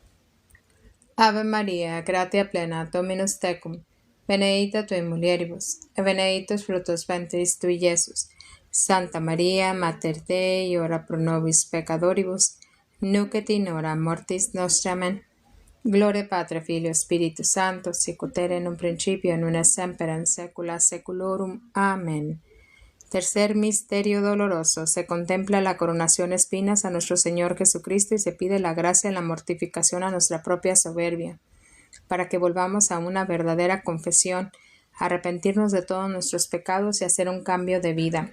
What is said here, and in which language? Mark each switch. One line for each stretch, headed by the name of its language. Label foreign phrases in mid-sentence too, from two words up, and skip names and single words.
Latin: Ave Maria, gratia plena, Dominus tecum, benedicta tui mulieribus, et benedictus fructus ventris tui, Iesus. Santa Maria, Mater Dei, ora pro nobis peccatoribus, nunc et in hora mortis nostre. Amen. Gloria Patri, Filio, Spiritus Sancto, sicut erat in un principio, nun et semper, en saecula saeculorum. Amén.
Spanish: Tercer misterio doloroso. Se contempla la coronación de espinas a nuestro Señor Jesucristo y se pide la gracia de la mortificación a nuestra propia soberbia, para que volvamos a una verdadera confesión, arrepentirnos de todos nuestros pecados y hacer un cambio de vida.